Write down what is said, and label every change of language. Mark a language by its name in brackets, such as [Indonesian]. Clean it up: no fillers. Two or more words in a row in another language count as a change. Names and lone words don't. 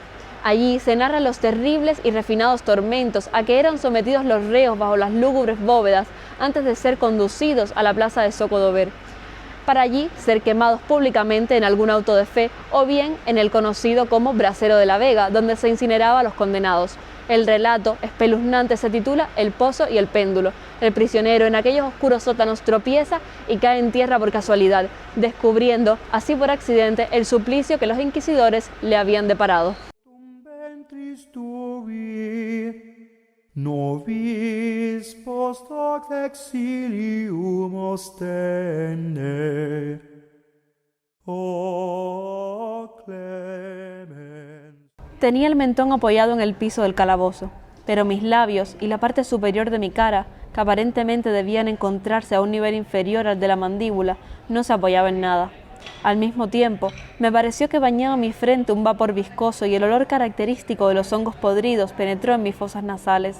[Spanish] Allí se narran los terribles y refinados tormentos a que eran sometidos los reos bajo las lúgubres bóvedas antes de ser conducidos a la plaza de Zocodover, para allí ser quemados públicamente en algún auto de fe o bien en el conocido como Brasero de la Vega, donde se incineraba a los condenados. El relato espeluznante se titula El pozo y el péndulo. El prisionero en aquellos oscuros sótanos tropieza y cae en tierra por casualidad, descubriendo así por accidente el suplicio que los inquisidores le habían deparado. [Latin] Novis post hoc exilium ostende, o clemens. [Spanish] Tenía el mentón apoyado en el piso del calabozo, pero mis labios y la parte superior de mi cara que aparentemente debían encontrarse a un nivel inferior al de la mandíbula, no se apoyaba en nada. Al mismo tiempo, me pareció que bañaba mi frente un vapor viscoso y el olor característico de los hongos podridos penetró en mis fosas nasales.